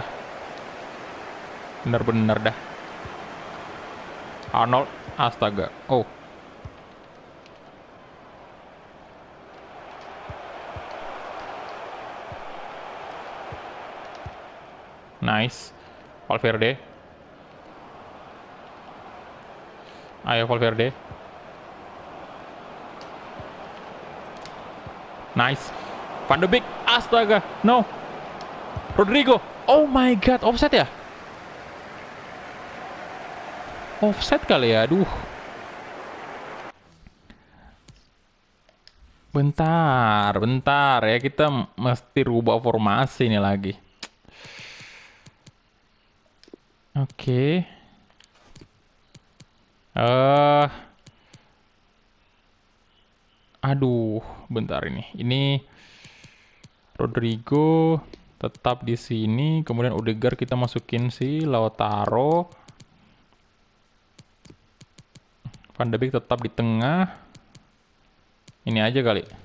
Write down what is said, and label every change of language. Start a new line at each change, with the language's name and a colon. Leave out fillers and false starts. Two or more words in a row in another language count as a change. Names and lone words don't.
Indonesian: Bener-bener dah. Arnold. Astaga. Oh. Nice. Valverde. Ayo Valverde. Nice. Van de Beek. Astaga. No. Rodrigo.
English: Oh my god.
Indonesian: Offset ya? Offset kali ya. Aduh. Bentar ya. Kita mesti rubah formasi ini lagi. Oke. Aduh, bentar ini. Ini Rodrigo tetap di sini, kemudian Odegaard kita masukin si Lautaro. Van de Beek tetap di tengah. Ini aja kali.